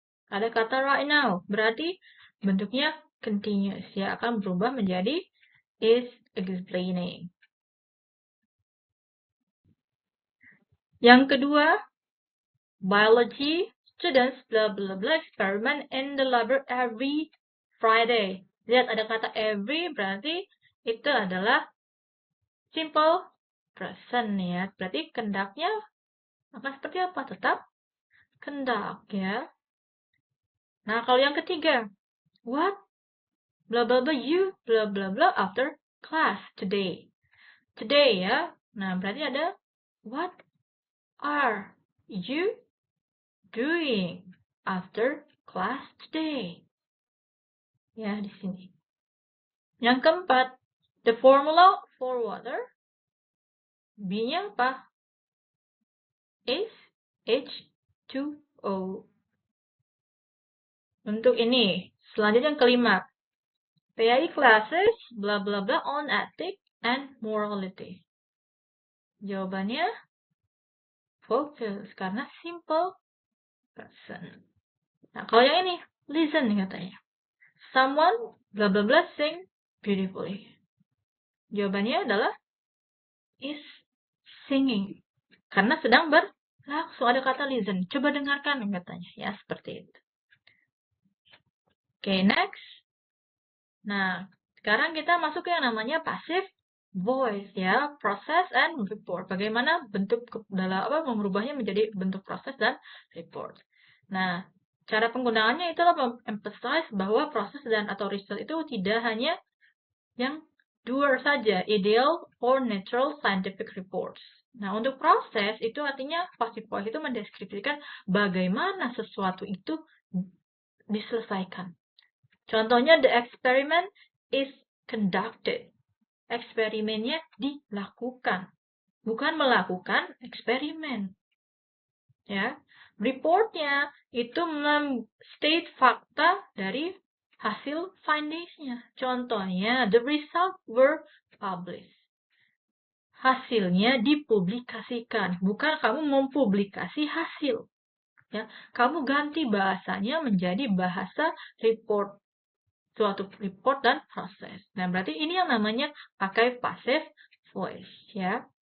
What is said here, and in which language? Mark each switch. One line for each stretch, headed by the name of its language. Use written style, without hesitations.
Indonesian: Ada kata
English: right now,
Indonesian: berarti bentuknya continuous ya, akan berubah menjadi
English: is explaining.
Indonesian: Yang kedua,
English: Biology students blah blah blah experiment in the lab every Friday.
Indonesian: Lihat ada kata every, berarti itu adalah simple present ya. Berarti conduct-nya akan seperti apa? Tetap conduct ya. Nah, kalau yang ketiga,
English: what blah blah blah you blah blah blah after class today. Today ya.
Indonesian: Nah, berarti ada
English: what are you doing after class today?
Indonesian: Ya, di sini. Yang keempat,
English: the formula for water.
Indonesian: B-nya apa?
English: Is H2O.
Indonesian: Untuk ini, selanjutnya yang kelima.
English: PAI classes, blah blah blah on ethic and morality.
Indonesian: Jawabannya focus, karena simple person. Nah, kalau yang ini, listen katanya.
English: Someone, blah blah blah, sing beautifully.
Indonesian: Jawabannya adalah is singing. Karena sedang langsung ada kata listen. Coba dengarkan katanya. Ya, seperti itu. Oke, next. Nah, sekarang kita masuk ke yang namanya passive voice ya,
English: process and report.
Indonesian: Bagaimana bentuk dalam merubahnya menjadi bentuk proses dan report. Nah, cara penggunaannya itulah emphasize bahwa proses dan atau result itu tidak hanya yang doer saja,
English: ideal or natural scientific reports.
Indonesian: Nah, untuk proses itu artinya passive voice itu mendeskripsikan bagaimana sesuatu itu diselesaikan. Contohnya,
English: the experiment is conducted.
Indonesian: Eksperimennya dilakukan. Bukan melakukan eksperimen. Ya. Reportnya itu state fakta dari hasil findings-nya. Contohnya,
English: the results were published.
Indonesian: Hasilnya dipublikasikan. Bukan kamu mempublikasi hasil. Ya, kamu ganti bahasanya menjadi bahasa report. Suatu report dan proses. Nah, berarti ini yang namanya pakai passive voice, ya.